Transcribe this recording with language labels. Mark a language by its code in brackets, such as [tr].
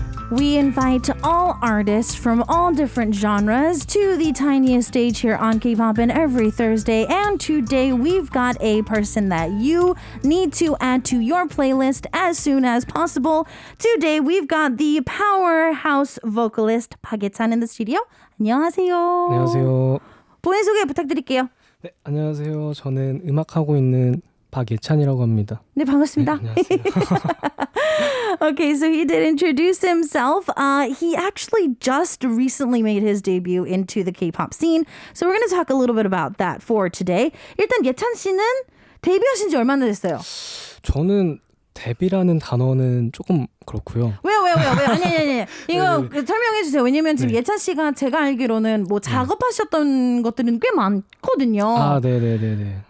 [en] We invite all artists from all different genres to the tiniest stage here on K-pop every Thursday. And today we've got a person that you need to add to your playlist as soon as possible. Today we've got the powerhouse vocalist 박예찬 in the studio. [ko] 안녕하세요. 안녕하세요. 본인 소개 부탁드릴게요. 네, 안녕하세요. 저는 음악하고 있는 박예찬이라고 합니다. 네, 반갑습니다. 네, 안녕하세요. [en] Okay, so he did introduce himself. He actually just recently made his debut into the K-pop scene. So we're going to talk a little bit about that for today. [ko] 일단 예찬 씨는 데뷔하신 지 얼마나 됐어요? 저는 데뷔라는 단어는 조금 그렇고요. 왜요? 아니. 이거 네. 설명해 주세요. 왜냐면 지금 네. 예찬 씨가 제가 알기로는 뭐 작업하셨던 것들은 꽤 많거든요. 아, 네네네네.